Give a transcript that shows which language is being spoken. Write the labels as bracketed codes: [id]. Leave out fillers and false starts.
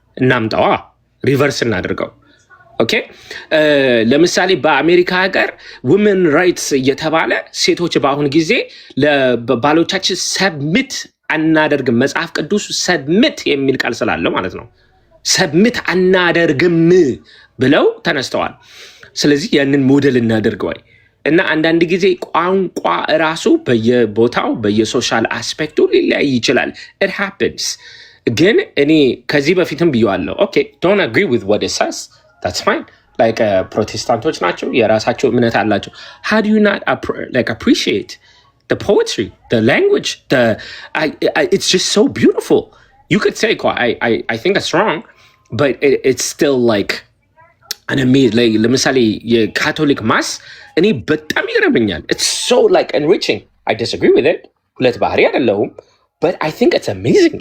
[am] እናምጣዋ፣ ሪቨርስ እናድርገው። ኦኬ ለምሳሌ በአሜሪካ ሀገር ውመን ራይትስ እየተባለ ሴቶች በአሁን ጊዜ ለባሎቻችን ሰብሚት አናደርግም፣ መጽሐፍ ቅዱስ ሰብሚት የሚል ቃል ስላለው ማለት ነው። ሰብሚት አናደርግም ብለው ተነስተዋል። ስለዚህ ያንን ሞዴል እናደርግ ወይ? እና አንዳንድ ጊዜ ቋንቋ እራሱ በየቦታው በየሶሻል አስፔክቱ ሊለያይ ይችላል። [en] it happens። [am] ግን እኔ ከዚህ በፊትም ብየዋለሁ። ኦኬ [en] don't agree with what it says, that's fine. like [am] ፕሮቴስታንቶች ናቸው፣ የራሳቸው እምነት አላቸው። [en] how do you not appreciate the poetry, the language, it's just so beautiful. You could say I think it's wrong, but it's still like an amazing. [am] ለምሳሌ የካቶሊክ ማስ እኔ በጣም ይገርመኛል። [en] it's so like enriching. I disagree with it. [am] ሁለት ባህሪ አይደለሁም, [en] but I think it's amazing.